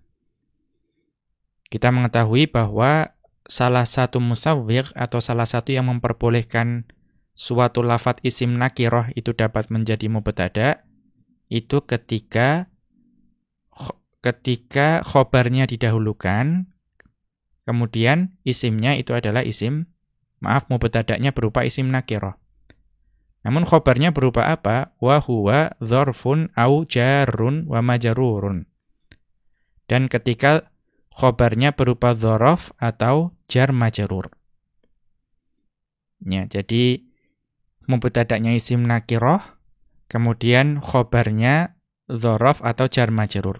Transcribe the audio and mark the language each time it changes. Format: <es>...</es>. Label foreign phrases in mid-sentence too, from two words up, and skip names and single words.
<id>Kita mengetahui bahwa salah satu musawwigh atau salah satu yang memperbolehkan suatu</id> <ar>لفظ اسم نكرة</ar> <id>itu dapat menjadi mubtada, itu ketika khobarnya didahulukan, kemudian isimnya itu adalah mubtada'nya berupa</id> <ar>اسم نكرة.</ar> <id>Namun khobarnya berupa apa?</id> <ar>وهو ظرف أو جار ومجرور.</ar> <id>Dan ketika khobarnya berupa dzaraf atau</id> <ar>جار مجرور.</ar> <id>Ya, jadi mubtada'nya</id> <ar>اسم نكرة,</ar> <id>kemudian khobarnya dzaraf atau</id> <ar>جار مجرور.</ar>